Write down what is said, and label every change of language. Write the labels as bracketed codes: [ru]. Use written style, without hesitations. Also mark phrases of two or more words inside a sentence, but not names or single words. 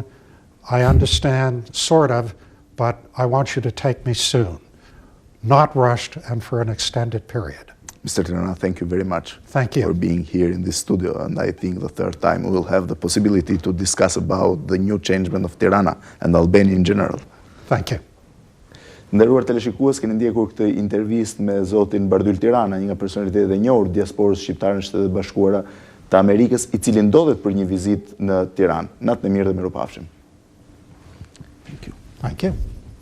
[en] I understand, sort of, but I want you to take me soon. Not rushed and for an extended period. Mr. Tirana, thank you very much. Thank you for being here in this studio. And I think the third time we will have the possibility to discuss about the new changement of Tirana and Albania in general. Thank you. [sq] Nderuar teleshikues, keni ndjekur këtë intervistë me zotin Bardhyl Tirana, një nga personalitetet e njohur diasporës shqiptare në Shtetet e Bashkuara të Amerikës, i cili ndodhet për një vizitë në Tiranë. Natë e mirë dhe miropafshim. [en] Thank you. Thank you.